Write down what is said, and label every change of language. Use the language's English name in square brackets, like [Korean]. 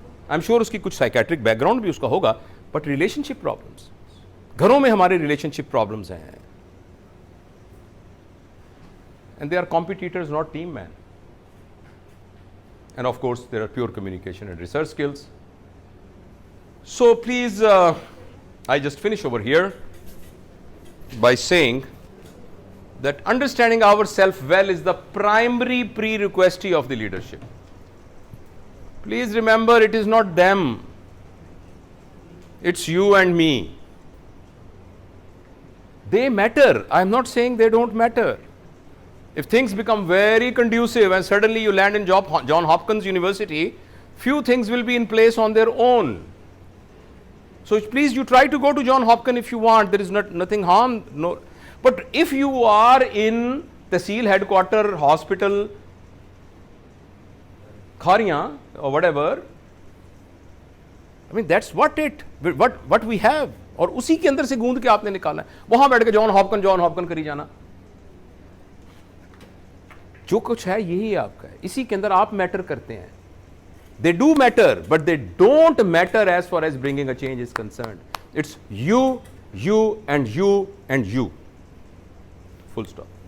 [English] I am sure [Hindi] उसकी कुछ psychiatric background भी उसका होगा, [English] but relationship problems, [Hindi] घरों में हमारे [English] Relationship problems हैं, and they are competitors not team man. And of course there are pure communication and research skills. So please I just finish over here by saying that understanding ourselves well is the primary prerequisite of the leadership. Please remember, it is not them, it's you and me. They matter. I am not saying they don't matter. If things become very conducive and suddenly you land in John Hopkins University, few things will be in place on their own. So please, you try to go to John Hopkins if you want. There is nothing harm. No, but if you are in Tehsil headquarter hospital, Khariyan or whatever, I mean that's what we have. [Hindi] और उसी के अंदर से गूंद के आपने निकालना है. वहां बैठ के जॉन हॉपकन करी जाना. जो कुछ है यही आपका है, इसी के अंदर आप मैटर करते हैं. [English] They do matter, but they don't matter as far as bringing a change is concerned. It's you, and you, and you. Full stop.